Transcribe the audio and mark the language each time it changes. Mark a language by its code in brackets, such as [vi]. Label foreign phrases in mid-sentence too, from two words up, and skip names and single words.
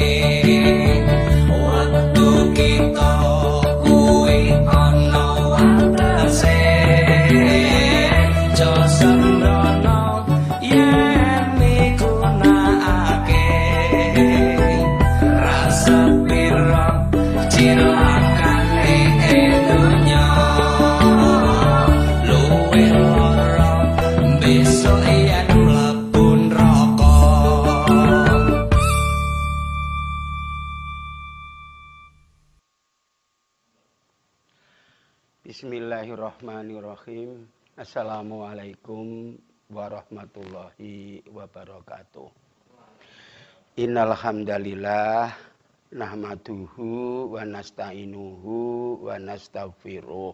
[jv] Waktu kita kuwi ana watese, aja sembrono yen migunakake. Rasa pira cilakane dunya, luwih lara besok yen mlebu neraka. [ar] بسم الله الرحمن الرحيم. السلام عليكم ورحمة الله وبركاته. إن الحمد لله نحمده ونستعينه ونستغفره.